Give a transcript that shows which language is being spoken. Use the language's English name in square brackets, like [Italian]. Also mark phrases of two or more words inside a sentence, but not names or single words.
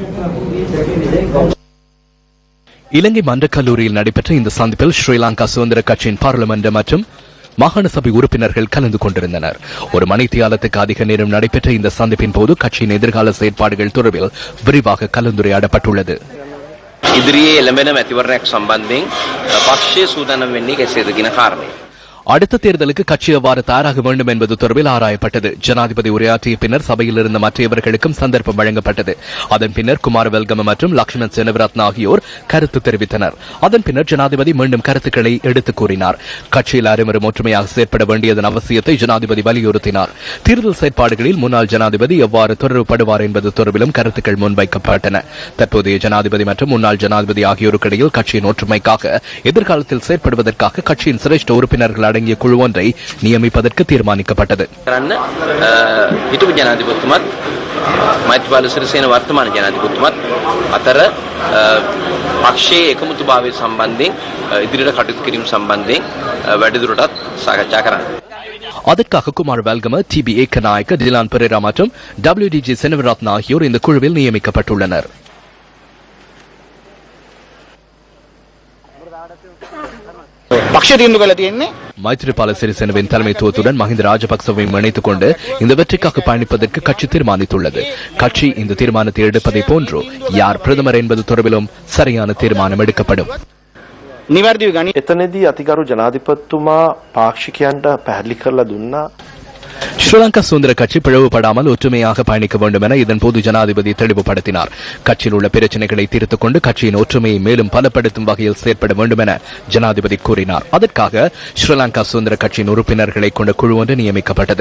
[Tamil] இலங்கை மன்றக் கல்லூரியில் நடைபெற்ற இந்த சந்திப்பில் ஸ்ரீலங்கா சுதந்திர கட்சியின் பாராளுமன்ற மற்றும் மாகாண சபை உறுப்பினர்கள் கலந்து கொண்டிருந்தனர். ஒரு மணித்தியாலத்துக்கு அதிக நேரம் நடைபெற்ற இந்த சந்திப்பின் போது கட்சியின் எதிர்கால செயற்பாடுகள் தொடர்பில் விரிவாக கலந்துரையாடப்பட்டுள்ளது. [Sinhala] ඉදිරියේ එළඹෙන මැතිවරණයක් සම්බන්ධයෙන් පක්ෂයේ සූදානම් වෙන්නේ කෙසේද කියන කාරණය. [Tamil] அடுத்த தேர்தலுக்கு கட்சி எவ்வாறு தயாராக வேண்டும் என்பது தொடர்பில் ஆராயப்பட்டது. ஜனாதிபதி உரையாற்றிய பின்னர் சபையில் இருந்த மற்றவர்களுக்கும் சந்தர்ப்பம் வழங்கப்பட்டது. அதன் பின்னர் குமாரவெல்கம மற்றும் லக்ஷ்மண் செனவிரத்ன ஆகியோர் கருத்து தெரிவித்தனர். அதன் பின்னர் ஜனாதிபதி மீண்டும் கருத்துக்களை எடுத்துக் கூறினார். கட்சியில் அனைவரும் ஒற்றுமையாக செயற்பட வேண்டியதன் அவசியத்தை ஜனாதிபதி வலியுறுத்தினார். தேர்தல் செயற்பாடுகளில் முன்னாள் ஜனாதிபதி எவ்வாறு தொடர்புபடுவார் என்பது தொடர்பிலும் கருத்துக்கள் முன்வைக்கப்பட்டன. தற்போதைய ஜனாதிபதி மற்றும் முன்னாள் ஜனாதிபதி ஆகியோருக்கிடையில் கட்சியின் ஒற்றுமைக்காக எதிர்காலத்தில் செயற்படுவதற்காக கட்சியின் சிரேஷ்ட உறுப்பினர்கள் அடங்கிய குழு ஒன்றை நியமிப்பதற்கு தீர்மானிக்கப்பட்டது. [Sinhala] හිටපු ජනාධිපතිතුමත් මෛත්‍රීපාල සිරිසේන වර්තමාන ජනාධිපතිතුමත් අතර පක්ෂයේ එකමුතුභාවය සම්බන්ධයෙන් ඉදිරියට කටයුතු කිරීම සම්බන්ධයෙන් වැඩිදුරටත් සාකච්ඡා කරන්න. [Tamil] அதற்காக குமார் வேல்கம, டிபி ஏக்கநாயக்க, டிலான் பெரேரா மற்றும் WDG செனவிரத்ன ஆகியோர் இந்த குழுவில் நியமிக்கப்பட்டுள்ளனர். மைத்ரிபால சிறிசேனவின் தலைமைத்துவத்துடன் மஹிந்த ராஜபக்சவையும் இணைத்துக் கொண்டு இந்த வெற்றிக்காக பயணிப்பதற்கு கட்சி தீர்மானித்துள்ளது. கட்சி இந்த தீர்மானத்தை எடுப்பதை போன்று யார் பிரதமர் என்பது தொடர்பிலும் சரியான தீர்மானம் எடுக்கப்படும். [Sinhala] එතනදී අතිගරු ජනාධිපතිතුමා පාක්ෂිකයන්ට පැහැදිලි කරලා දුන්නා. [Tamil] ஸ்ரீலங்கா சுதந்திர கட்சி பிளவுபடாமல் ஒற்றுமையாக பயணிக்க வேண்டும் என இதன்போது ஜனாதிபதி தெளிவுபடுத்தினார். கட்சியில் உள்ள பிரச்சனைகளை தீர்த்துக் கொண்டு கட்சியின் ஒற்றுமையை மேலும் பலப்படுத்தும் வகையில் செயற்பட வேண்டும் என ஜனாதிபதி கூறினார். அதற்காக ஸ்ரீலங்கா சுதந்திர கட்சியின் உறுப்பினர்களை கொண்ட குழு ஒன்று நியமிக்கப்பட்டது.